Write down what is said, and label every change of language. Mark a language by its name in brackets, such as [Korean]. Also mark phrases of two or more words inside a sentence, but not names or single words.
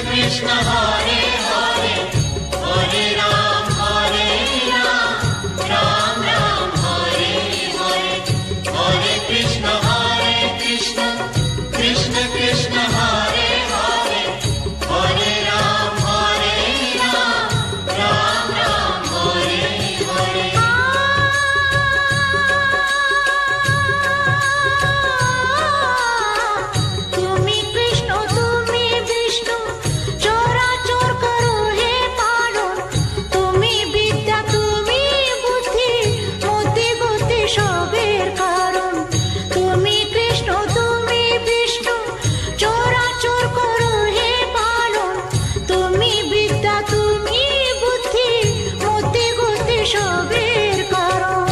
[Sanskrit] कृष्ण हरे हरे हरे राम राम राम हरे हरे हरे कृष्ण कृष्ण कृष्ण हरे हरे हरे राम राम राम हरे हरे [Bangla] তুমি কৃষ্ণ তুমি বিষ্ণু চরাচর করো হে পালন তুমি বিদ্যা তুমি বুদ্ধি মতি গতি সবের কারণ তুমি কৃষ্ণ তুমি বিষ্ণু চরাচর করো হে পালন তুমি বিদ্যা তুমি বুদ্ধি মতি গতি সবের কারণ